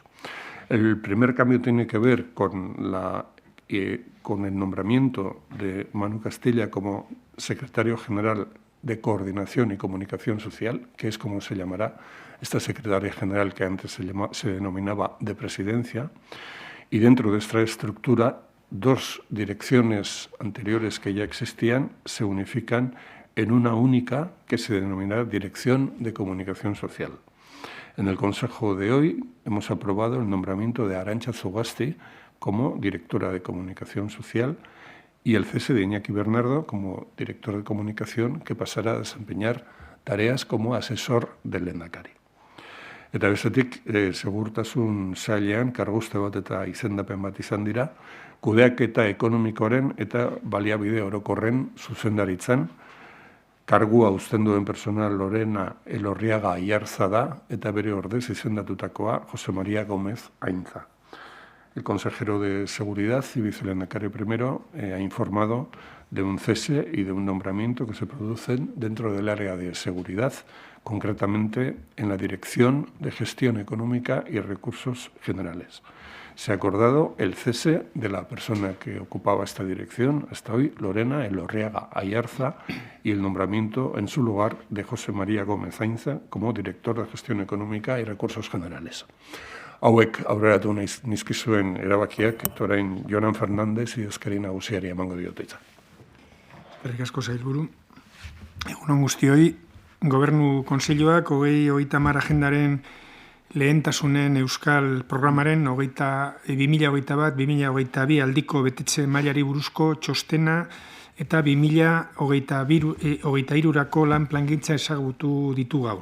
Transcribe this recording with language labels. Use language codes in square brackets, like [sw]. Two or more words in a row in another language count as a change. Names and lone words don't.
[es] El primer cambio tiene que ver con el nombramiento de Manu Castilla como secretario general de Coordinación y Comunicación Social, que es como se llamará esta secretaria general que antes se denominaba de Presidencia, y dentro de esta estructura 2 direcciones anteriores que ya existían se unifican en una única que se denominará Dirección de Comunicación Social. En el Consejo de hoy hemos aprobado el nombramiento de Arantxa Zugasti como directora de Comunicación Social y el cese de Iñaki Bernardo como director de Comunicación, que pasará a desempeñar tareas como asesor del lehendakari. [eu] Eta bestetik, segurtasun sailean karguste bat eta izendapen bat izan dira, kudeaketa ekonomikoaren eta baliabide orokorren zuzendaritzan, Kargua uzten duen persona Lorena Elorriaga Aiarza da eta bere ordez izendatutakoa José María Gómez Ainza. [es] El consejero de Seguridad y vicelehendakari primero ha informado de un cese y de un nombramiento que se producen dentro del área de seguridad, concretamente en la Dirección de Gestión Económica y Recursos Generales. Se ha acordado el cese de la persona que ocupaba esta dirección hasta hoy, Lorena Elorriaga Aiarza, y el nombramiento en su lugar de José María Gómez Ainza como director de Gestión Económica y Recursos Generales. [eu] Hauek aurreratu nizkizuen erabakiak, orain Jonan Fernández idazkari nagusiari emango diote hitza. Eskerrik asko sailburu. Egun guztioi, Gobernu Kontseiluak 2030 agendaren lehentasunen euskal programaren 2021-2022 aldiko betetze mailari buruzko txostena eta 2023rako lan plangintza ezagutu ditu gaur.